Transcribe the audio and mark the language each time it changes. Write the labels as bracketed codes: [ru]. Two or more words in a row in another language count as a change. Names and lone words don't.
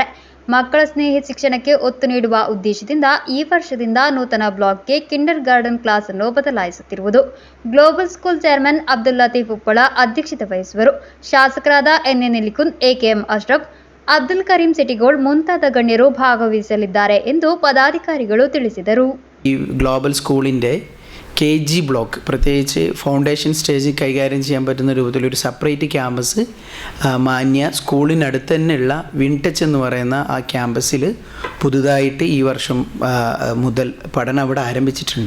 [kn] ಮಕ್ಕಳ ಸ್ನೇಹಿ ಶಿಕ್ಷಣಕ್ಕೆ ಒತ್ತು ನೀಡುವ ಉದ್ದೇಶದಿಂದ ಈ ವರ್ಷದಿಂದ ನೂತನ ಬ್ಲಾಕ್ಗೆ ಕಿಂಡರ್ ಗಾರ್ಡನ್ ಕ್ಲಾಸ್ ಅನ್ನು ಬದಲಾಯಿಸುತ್ತಿರುವುದು. ಗ್ಲೋಬಲ್ ಸ್ಕೂಲ್ ಚೇರ್ಮನ್ ಅಬ್ದುಲ್ ಲತೀಫ್ ಉಪ್ಪಳ ಅಧ್ಯಕ್ಷತೆ ವಹಿಸುವರು. ಶಾಸಕರಾದ ಎನ್.ಎನ್. ನಿಲಿಕುಂದ್, ಎ.ಕೆ.ಎಂ. ಅಶ್ರಫ್, ಅಬ್ದುಲ್ ಕರೀಂ ಸಿಟಿಗೋಲ್ಡ್ ಮುಂತಾದ ಗಣ್ಯರು ಭಾಗವಹಿಸಲಿದ್ದಾರೆ ಎಂದು ಪದಾಧಿಕಾರಿಗಳು ತಿಳಿಸಿದರು. [ml] ഈ ഗ്ലോബൽ സ്കൂളിൻ്റെ KG ബ്ലോക്ക്, പ്രത്യേകിച്ച് ഫൗണ്ടേഷൻ സ്റ്റേജ് കൈകാര്യം ചെയ്യാൻ പറ്റുന്ന രൂപത്തിലൊരു സെപ്പറേറ്റ് ക്യാമ്പസ് മാന്യ സ്കൂളിനടുത്ത് തന്നെയുള്ള വിൻടച്ച് എന്ന് പറയുന്ന ആ ക്യാമ്പസിൽ പുതുതായിട്ട് ഈ വർഷം മുതൽ പഠനം അവിടെ ആരംഭിച്ചിട്ടുണ്ട്.